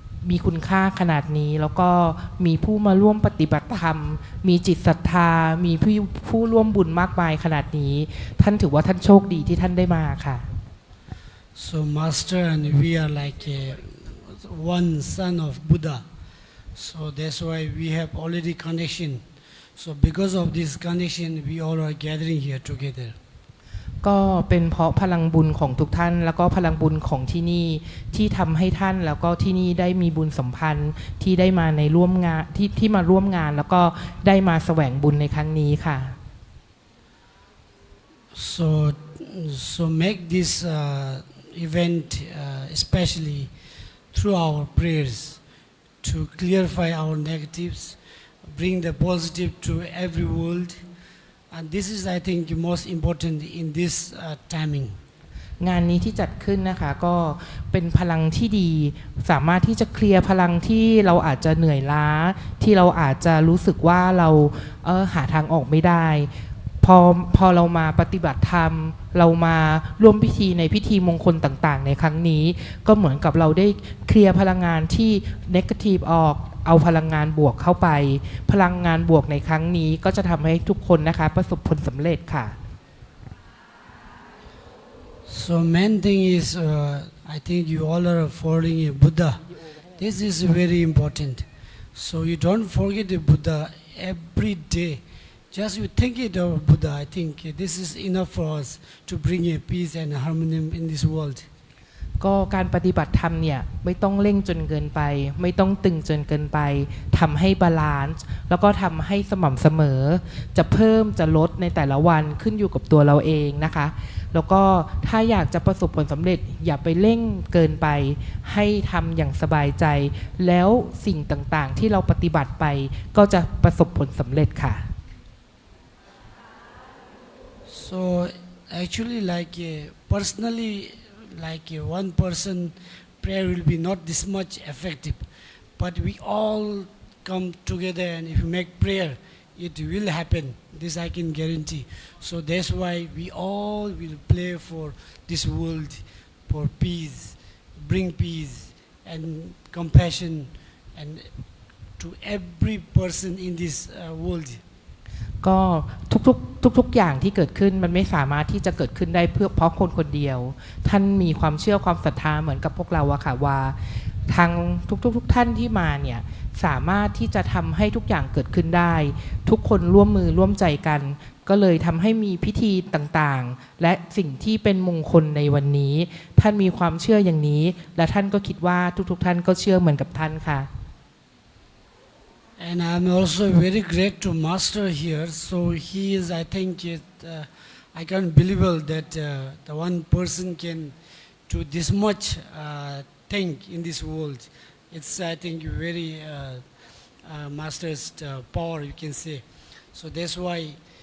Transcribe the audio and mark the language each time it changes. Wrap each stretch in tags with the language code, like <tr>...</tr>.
<th>มีคุณค่าขนาดนี้ แล้วก็มีผู้มาร่วมปฏิบัติธรรม มีจิตศรัทธา มีผู้ร่วมบุญมากมายขนาดนี้ ท่านถือว่าท่านโชคดีที่ท่านได้มาค่ะ</th> <en>So Master and we are like one son of Buddha. So that's why we have already connection. So because of this connection, we all are gathering here together.</en> <th>ก็เป็นเพราะพลังบุญของทุกท่าน แล้วก็พลังบุญของที่นี่ที่ทำให้ท่านแล้วก็ที่นี่ได้มีบุญสัมพันธ์ที่ได้มาในร่วมงานที่มาร่วมงาน แล้วก็ได้มาแสวงบุญในครั้งนี้ค่ะ</th> <en>So make this event especially through our prayers to clarify our negatives, bring the positive to every world, and this is, I think, most important in this timing.</en> <th>งานนี้ที่จัดขึ้นนะคะก็เป็นพลังที่ดีสามารถที่จะเคลียร์พลังที่เราอาจจะเหนื่อยล้าที่เราอาจจะรู้สึกว่าเราหาทางออกไม่ได้พอเรามาปฏิบัติธรรมเรามาร่วมพิธีในพิธีมงคลต่างๆในครั้งนี้ก็เหมือนกับเราได้เคลียร์พลังงานที่เนกาทีฟออกเอาพลังงานบวกเข้าไปพลังงานบวกในครั้งนี้ก็จะทำให้ทุกคนนะคะประสบผลสำเร็จค่ะ</th> <en>So main thing is I think you all are following a Buddha. This is very important. So you don't forget the Buddha every day. Just you think it of Buddha. I think this is enough for us to bring a peace and harmony in this world.</en> <th>ก็การปฏิบัติธรรมเนี่ยไม่ต้องเร่งจนเกินไปไม่ต้องตึงจนเกินไปทำให้บาลานซ์แล้วก็ทำให้สม่ำเสมอจะเพิ่มจะลดในแต่ละวันขึ้นอยู่กับตัวเราเองนะคะแล้วก็ถ้าอยากจะประสบผลสำเร็จอย่าไปเร่งเกินไปให้ทำอย่างสบายใจแล้วสิ่งต่างๆที่เราปฏิบัติไปก็จะประสบผลสำเร็จค่ะ</th> <en>So actually like personally like one person prayer will be not this much effective, but we all come together and if you make prayer it will happen, this I can guarantee. So that's why we all will pray for this world, for peace, bring peace and compassion and to every person in this world.</en> <th>ก็ทุกอย่างที่เกิดขึ้นมันไม่สามารถที่จะเกิดขึ้นได้เพราะคนคนเดียวท่านมีความเชื่อความศรัทธาเหมือนกับพวกเราอะค่ะว่าทางทุกท่านที่มาเนี่ยสามารถที่จะทำให้ทุกอย่างเกิดขึ้นได้ทุกคนร่วมมือร่วมใจกันก็เลยทำให้มีพิธีต่างๆและสิ่งที่เป็นมงคลในวันนี้ท่านมีความเชื่ออย่างนี้และท่านก็คิดว่าทุกท่านก็เชื่อเหมือนกับท่านค่ะ</th> <en>And I'm also very great to Master here. So he is, I think, I can't believe that the one person can do this much thing in this world. It's, I think, very Master's power, you can say. So that's why.</en>